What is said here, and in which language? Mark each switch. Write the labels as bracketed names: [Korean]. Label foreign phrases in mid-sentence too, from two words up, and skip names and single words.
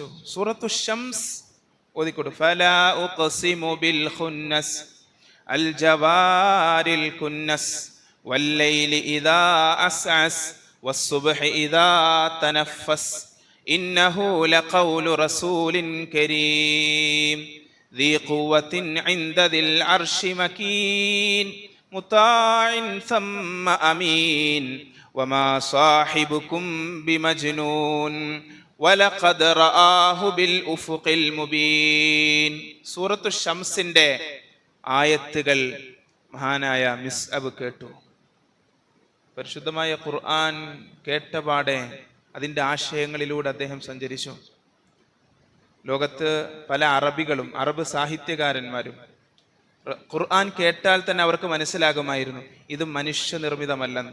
[Malayalam] സൂറത്തു ശംസ് ഓതിക്കൊടു. [Arabic] فلا أقسم بالخنس الجوار الكنس والليل إذا عسعس والصبح إذا تنفس إنه لقول رسول كريم ذي قوة عند ذي العرش مكين مطاع ثم أمين وما صاحبكم بمجنون ولقد رآه بالأفق المبين. [Malayalam] സൂറത്തു ശംസിന്റെ ആയത്തുകൾ മഹാനായ മിസ്അബ് കേട്ടു. പരിശുദ്ധമായ ഖുർആൻ കേട്ടപാടെ അതിന്റെ ആശയങ്ങളിലൂടെ അദ്ദേഹം സഞ്ചരിച്ചു. ലോകത്ത് പല അറബികളും അറബ് സാഹിത്യകാരന്മാരും ഖുർആൻ കേട്ടാൽ തന്നെ അവർക്ക് മനസ്സിലാകുമായിരുന്നു ഇത് മനുഷ്യനിർമ്മിതമല്ലെന്ന്.